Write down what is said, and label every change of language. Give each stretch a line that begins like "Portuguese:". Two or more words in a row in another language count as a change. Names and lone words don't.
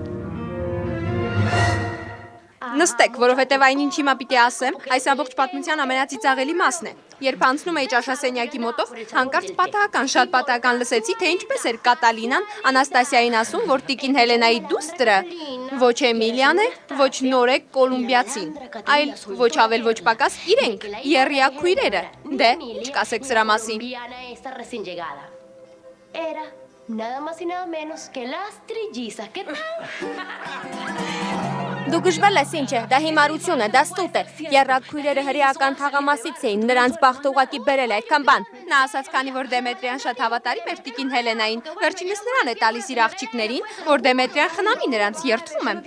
Armenian: Նստեք, որովհետև այն ինչ հիմա պիտի ասեմ, այս ամբողջ պատմության ամենածիծաղելի մասն է։ Երբ անցնում էի ճաշասենյակի մոտով, հանկարծ շատ պատահական լսեցի, թե ինչպես էր Կատալինան Անաստասիային ասում, որ տիկին Հելենայի դուստրը ոչ Էմիլիան է, ոչ Նորեկ կոլումբիացին, այլ ոչ ավել ոչ պակաս իրենք, եռյակ քույրերը։ Դե, չկասեք սրա մասին։
Spanish: Nada más y nada menos que las trillizas. ¿Qué tal?
Armenian: Դու գժվել ես ինչ է, դա հիմարություն է, դա ստուտ է։ Եռակ քույրերը հրեական թաղամասից էին, նրանց բախտը ուղղակի բերել է այդքան բան։ Նա ասաց, քանի որ Դեմետրիան շատ հավատարիմ էր տիկին Հելենային, վերջինս նրան է տալիս իր աղջիկներին, որ Դեմետրիան խնամի նրանց, երդվում եմ։